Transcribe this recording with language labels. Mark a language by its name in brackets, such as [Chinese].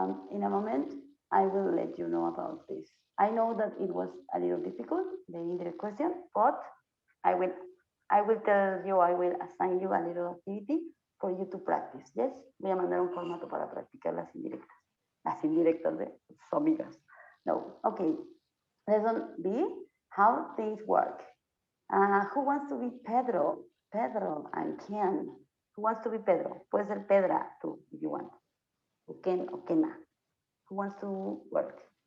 [English] In a moment, I will let you know about this. I know that it was a little difficult, the indirect question, but I will tell you, I will assign you a little activity for you to practice. Yes, [Spanish] voy a mandar un formato para practicar las indirectas de sus amigas. [English] No, okay. Lesson B, how things work. Who wants to be Pedro? Pedro and Ken. Who wants to be Pedro? [Spanish] Puede ser Pedra [English] too, if you want. [Spanish] O Ken o Kena. [English] Who wants to work?